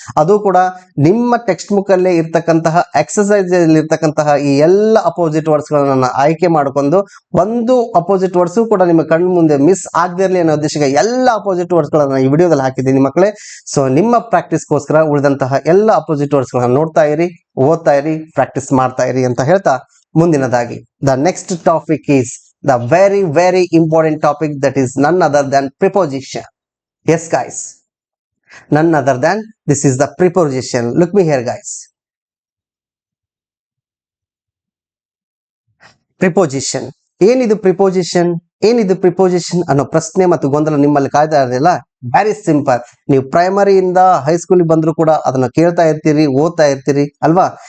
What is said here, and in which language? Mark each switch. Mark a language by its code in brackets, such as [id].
[kn] ಅದು ಕೂಡ ನಿಮ್ಮ ಟೆಕ್ಸ್ಟ್ ಬುಕ್ ಅಲ್ಲೇ ಇರ್ತಕ್ಕಂತಹ ಎಕ್ಸರ್ಸೈಸ್ ಅಲ್ಲಿ ಇರ್ತಕ್ಕಂತಹ ಈ ಎಲ್ಲ ಅಪೋಸಿಟ್ ವರ್ಡ್ಸ್ ಗಳನ್ನ ಆಯ್ಕೆ ಮಾಡಿಕೊಂಡು ಒಂದು ಅಪೋಸಿಟ್ ವರ್ಡ್ಸ್ ಕೂಡ ನಿಮ್ಮ ಕಣ್ಣು ಮುಂದೆ ಮಿಸ್ ಆಗದಿರಲಿ ಅನ್ನೋ ಉದ್ದೇಶಕ್ಕೆ ಎಲ್ಲ ಅಪೋಸಿಟ್ ವರ್ಡ್ಸ್ ಗಳನ್ನ ಈ ವಿಡಿಯೋದಲ್ಲಿ ಹಾಕಿದ್ದೀನಿ ಮಕ್ಕಳೇ. ಸೊ ನಿಮ್ಮ ಪ್ರಾಕ್ಟೀಸ್ಗೋಸ್ಕರ ಉಳಿದಂತಹ ಎಲ್ಲ ಅಪೋಸಿಟ್ ವರ್ಡ್ಸ್ ಗಳನ್ನ ನೋಡ್ತಾ ಇರಿ, ಓದ್ತಾ ಇರಿ, ಪ್ರಾಕ್ಟೀಸ್ ಮಾಡ್ತಾ ಇರಿ ಅಂತ ಹೇಳ್ತಾ ಮುಂದಿನದಾಗಿ [en] The next topic is the very important topic, that is none other than preposition. Yes guys, none other than this is the preposition. Look me here guys. [kn] Preposition, ಏನಿದು ಪ್ರಿಪೋಸಿಷನ್, ಏನಿದು ಪ್ರಿಪೋಸಿಷನ್ ಅನ್ನೋ ಪ್ರಶ್ನೆ ಮತ್ತು ಗೊಂದಲ ನಿಮ್ಮಲ್ಲಿ ಕಾಯ್ತಾ ಇರಲಿಲ್ಲ. [en] Very simple. [kn] ನೀವು ಪ್ರೈಮರಿಯಿಂದ ಹೈಸ್ಕೂಲ್ ಬಂದ್ರು ಕೂಡ ಅದನ್ನ ಕೇಳ್ತಾ ಇರ್ತೀರಿ, ಓದ್ತಾ ಇರ್ತೀರಿ ಅಲ್ವಾ.